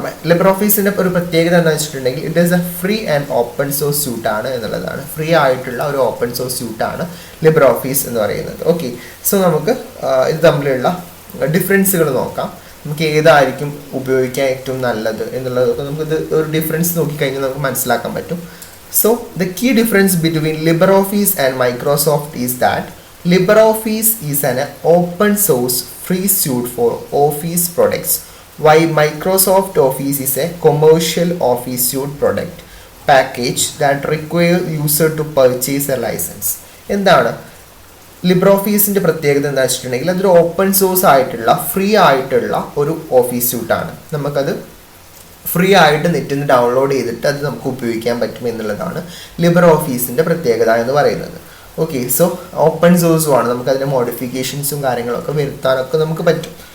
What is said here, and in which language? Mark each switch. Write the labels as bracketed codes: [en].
[ml] ലിബർ ഓഫീസിൻ്റെ ഒരു പ്രത്യേകത എന്താണെന്ന് വെച്ചിട്ടുണ്ടെങ്കിൽ [en] it is a free and open source [ml] സ്യൂട്ടാണ് എന്നുള്ളതാണ്. ഫ്രീ ആയിട്ടുള്ള ഒരു ഓപ്പൺ സോഴ്സ് സ്യൂട്ടാണ് ലിബർ ഓഫീസ് എന്ന് പറയുന്നത്. ഓക്കെ, സോ നമുക്ക് ഇത് തമ്മിലുള്ള ഡിഫറൻസുകൾ നോക്കാം. നമുക്ക് ഏതായിരിക്കും ഉപയോഗിക്കാൻ ഏറ്റവും നല്ലത് എന്നുള്ളതൊക്കെ നമുക്കിത് ഒരു ഡിഫറൻസ് നോക്കിക്കഴിഞ്ഞാൽ നമുക്ക് മനസ്സിലാക്കാൻ പറ്റും. [en] So the key difference between LibreOffice and Microsoft is that LibreOffice is an open source free suite for Office products, while Microsoft Office is a commercial Office suite product package that require user to purchase a license. [ml] എന്താണ് Libre ഓഫീസിൻ്റെ പ്രത്യേകത എന്താ വെച്ചിട്ടുണ്ടെങ്കിൽ അതൊരു open source ആയിട്ടുള്ള free ആയിട്ടുള്ള ഒരു office സ്യൂട്ടാണ്. നമുക്കത് ഫ്രീ ആയിട്ട് നെറ്റിൽ നിന്ന് ഡൗൺലോഡ് ചെയ്തിട്ട് അത് നമുക്ക് ഉപയോഗിക്കാൻ പറ്റും എന്നുള്ളതാണ് ലിബ്രെ ഓഫീസിൻ്റെ പ്രത്യേകത എന്ന് പറയുന്നത്. ഓക്കെ, സോ ഓപ്പൺ സോഴ്സും ആണ്, നമുക്ക് അതിൻ്റെ മോഡിഫിക്കേഷൻസും കാര്യങ്ങളൊക്കെ വരുത്താനൊക്കെ നമുക്ക് പറ്റും.